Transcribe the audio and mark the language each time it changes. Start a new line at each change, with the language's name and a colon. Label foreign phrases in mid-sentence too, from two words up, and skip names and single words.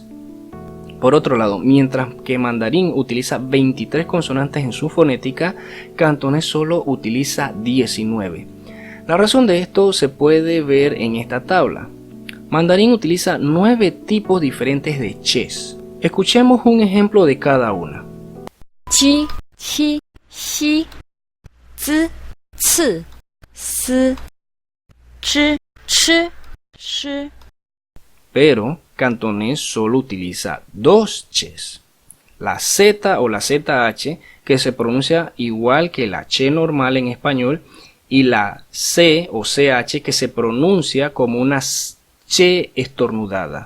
Spanish: Por otro lado, mientras que mandarín utiliza 23 consonantes en su fonética, cantonés solo utiliza 19. La razón de esto se puede ver en esta tabla. Mandarín utiliza 9 tipos diferentes de ches. Escuchemos un ejemplo de cada una. 7、7、
Chinese: 西 z、次、思、知、吃、诗
Spanish: Pero cantonés solo utiliza 2 ches. La Z o la ZH, que se pronuncia igual que la Ch normal en español, y la C o CH, que se pronuncia como una Ch estornudada.